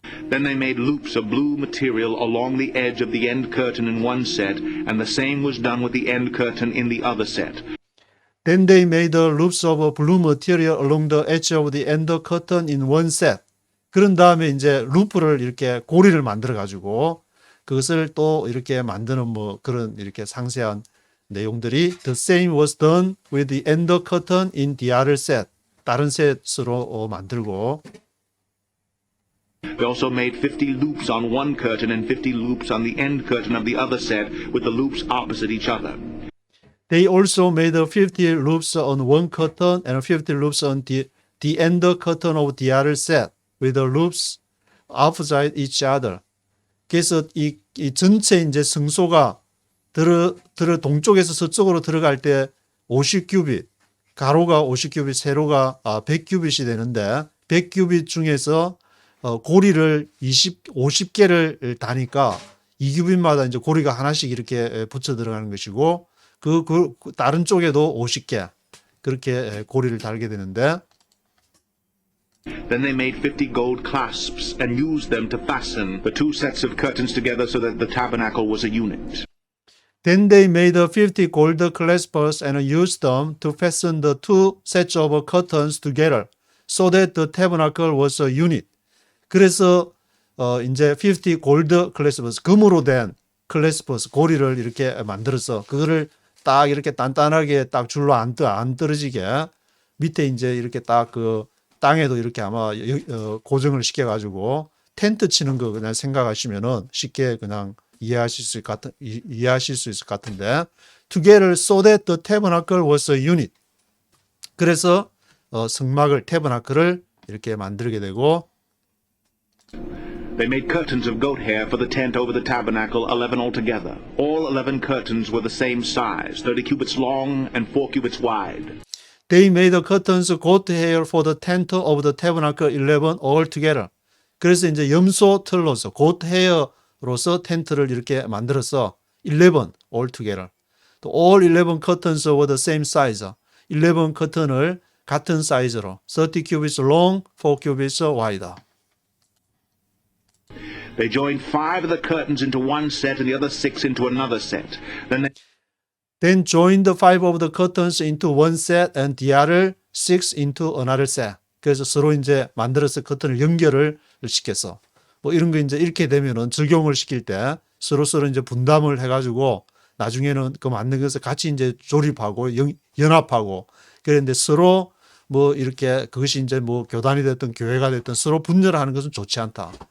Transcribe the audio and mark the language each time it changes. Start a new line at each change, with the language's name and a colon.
English: Then they made loops of blue material along the edge of the end curtain in one set, and the same was done with the end curtain in the other set. Then they made loops of blue material along the edge of the end curtain in one set.
Korean: 그런 다음에 이제 루프를 이렇게 고리를 만들어 가지고 그것을 또 이렇게 만드는 뭐 그런 이렇게 상세한 내용들이
English: the same was done with the end curtain in the other set.
Korean: 다른 셋으로 만들고
English: They also made 50 loops on one curtain and 50 loops on the end curtain of the other set, with the loops opposite each other. They also made 50 loops on one curtain and 50 loops on the end curtain of the other set with the loops opposite each other.
Korean: 그래서 이 전체 이제 성소가 동쪽에서 서쪽으로 들어갈 때 50큐빗, 가로가 50큐빗, 세로가 100큐빗이 되는데 100큐빗 중에서 고리를 50개를 다니까 2큐빗마다 이제 고리가 하나씩 이렇게 붙여 들어가는 것이고 그 다른 쪽에도 50개 그렇게 고리를 달게 되는데
English: Then they made 50 gold clasps and used them to fasten the two sets of curtains together so that the tabernacle was a unit. Then they made 50 gold clasps and used them to fasten the two sets of curtains together so that the tabernacle was a unit.
Korean: 그래서 이제 50 골드 클래스퍼스 금으로 된 클래스퍼스 고리를 이렇게 만들어서 그거를 딱 이렇게 단단하게 딱 줄로 안 떨어지게 밑에 이제 이렇게 딱 그 땅에도 이렇게 아마 고정을 시켜 가지고 텐트 치는 거 그냥 생각하시면은 쉽게 그냥 이해하실 수 있을 것 같은데
English: together so that the tabernacle was a unit.
Korean: 그래서 성막을 태버나클을 이렇게 만들게 되고
English: They made curtains of goat hair for the tent over the tabernacle, 11 altogether. All 11 curtains were the same size, 30 cubits long and 4 cubits wide. They made the curtains goat hair for the tent of the tabernacle 11 all together.
Korean: 그래서 이제 염소 털로서
English: goat hair
Korean: 로서 텐트를 이렇게 만들어서
English: 11 all together.
Korean: 또
English: all 11 curtains were the same size.
Korean: 11 커튼을 같은 사이즈로
English: 30 cubits long, 4 cubits wide. They joined 5 of the curtains into one set and the other 6 into another set. Then joined 5 of the curtains into one set and the other 6 into another set.
Korean: 그래서 서로 이제 만들어서 커튼을 연결을 시켜서 뭐 이런 거 이제 이렇게 되면은 적용을 시킬 때 서로 이제 분담을 해가지고 나중에는 그 만든 것을 같이 이제 조립하고 연합하고 그런데 서로 뭐 이렇게 그것이 이제 뭐 교단이 됐든 교회가 됐든 서로 분열하는 것은 좋지 않다.